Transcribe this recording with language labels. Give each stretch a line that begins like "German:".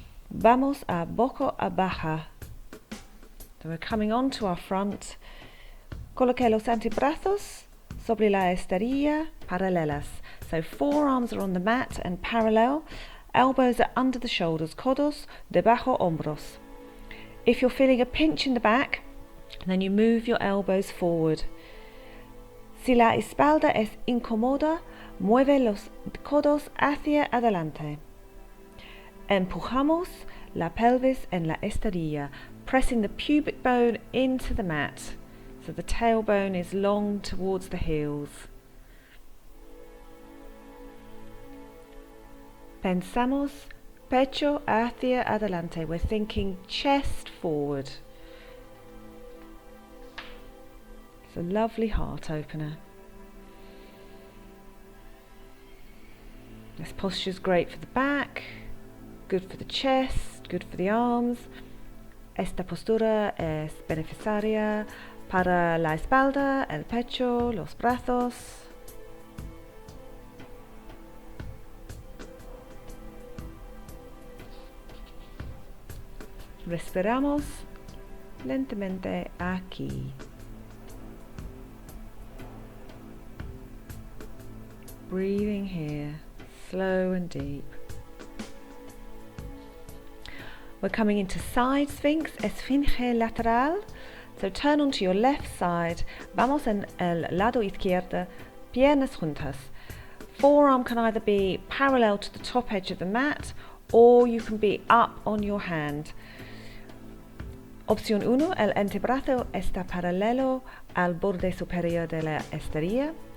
Spanish: vamos a boca abajo,
English: so we're coming on to our front,
Spanish: coloque los antebrazos sobre la estadilla, paralelas.
English: So forearms are on the mat and parallel, elbows are under the shoulders,
Spanish: codos debajo hombros.
English: If you're feeling a pinch in the back, then you move your elbows forward.
Spanish: Si la espalda es incómoda, mueve los codos hacia adelante. Empujamos la pelvis en la estadilla,
English: pressing the pubic bone into the mat. So the tailbone is long towards the heels.
Spanish: Pensamos pecho hacia adelante.
English: We're thinking chest forward. It's a lovely heart opener. This posture is great for the back, good for the chest, good for the arms.
Spanish: Esta postura es beneficiaria para la espalda, el pecho, los brazos. Respiramos lentamente aquí.
English: Breathing here, slow and deep. We're coming into side sphinx,
Spanish: esfinge lateral.
English: So turn onto your left side.
Spanish: Vamos en el lado izquierdo, piernas juntas.
English: Forearm can either be parallel to the top edge of the mat or you can be up on your hand.
Spanish: Opción 1, el antebrazo está paralelo al borde superior de la estadilla.